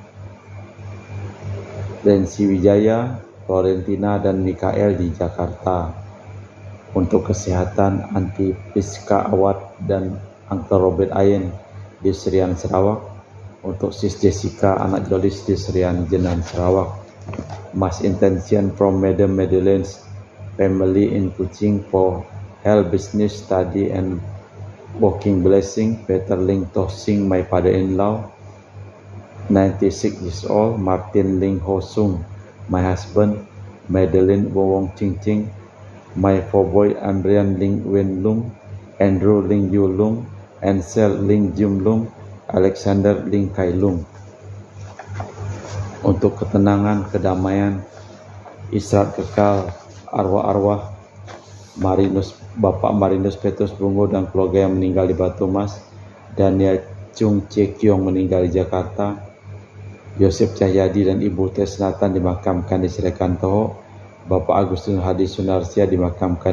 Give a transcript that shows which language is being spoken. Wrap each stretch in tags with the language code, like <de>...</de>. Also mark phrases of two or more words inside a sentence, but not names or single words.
<id>Rensi Wijaya, Florentina, dan Mikael di Jakarta, untuk kesehatan Anti Priska Awad dan Uncle Robert Ayen di Serian Sarawak, untuk Sis Jessica anak Jolis di Serian Jenan Sarawak,</id> <en>Mass Intention from Madam Madeleine's family in Kuching for health, business, study, and working blessing. Peter Ling Toh Sing, my father-in-law, 96 years old. Martin Ling Ho Sung, my husband. Madeline Wong Ching Ching, my four boy. Andrian Ling Wen Lung, Andrew Ling Yu Lung, Ansel Ling Jum Lung, Alexander Ling Kai Lung.</en> <id>Untuk ketenangan, kedamaian, istirahat kekal arwah-arwah Bapak Marinus Petrus Bungo dan keluarga yang meninggal di Batu Mas, Daniel Chung Chie Kyong meninggal di Jakarta, Yosef Cahyadi dan Ibu Tresnatan dimakamkan di Srekantoho, Bapak Agustin Hadi Sunarsia dimakamkan</id>